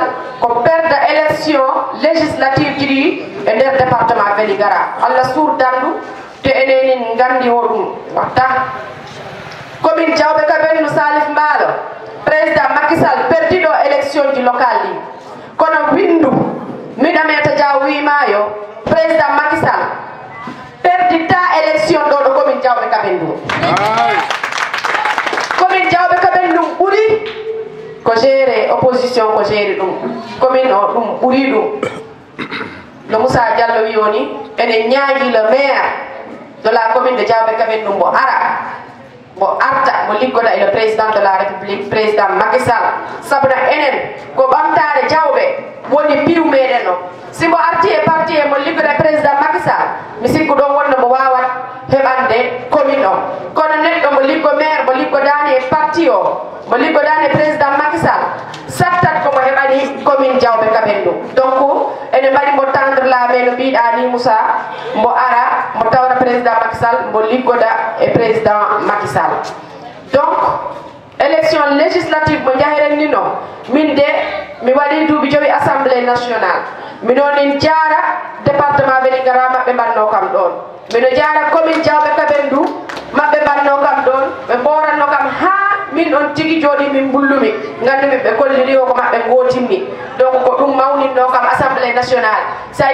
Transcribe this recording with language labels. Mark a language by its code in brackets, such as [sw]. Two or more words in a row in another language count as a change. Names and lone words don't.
[ff] ko perda [fr] élection législative [ff] ɗiɗi e nder département Vélingara Allah surdandu te enenin gandi o ɗum watta commune Diaoubé Kabendou Salif Mbalo président Macky Sall perdiɗo élection ji locale ɗi kono windu miɗameta Diaw wimayo président Macky Sall perdita élection ɗo ɗo commune Diaoubé Kabendou commune Diaoubé Kabendou ɓuuri ko [fr] géré opposition [ff] ko géré ɗum commune o ɗum ɓuuri ɗum no Moussa Diallo wi woni ene ñaagui [fr] le maire de la commune de Diaoubé Kabendou [ff] mbo arta mo liggoda e [fr] le président de la république président Macky Sall [ff] sabuna enen ko ɓamtare Diaoubé woni piiw meɗen o simo arti e parti e mo liggoda président Macky Sall mi sikku ɗon wonno mo wawat heɓande commune o kono neɗɗo mo liggo maire mo liggodani e parti o mo liggodani président Macky Sall sattat komo heɓani commune Diaoubé Kabendou donc ene mbaɗi mo [fr] tendre la main [ff] no mbiɗa ni Moussa mo ara mo tawra président Macky Sall mo liggoda e président Macky Sall [fr] donc élection législative [ff] mo jahiren ni no min de mi waɗi duuɓi jowi [fr] assemblée nationale [ff] minonin jaara département Vélingara maɓɓe mbanno kam ɗon mino jaara commune Diaoubé Kabendou maɓɓe mbanno kam ɗon ɓe mboranno kam ha min on tigi jooɗi min bullumi gandumi ɓe kolliri o ko maɓɓe gotinmi donc ko ɗum mawninno kam [fr] assemblée nationale [ff] sa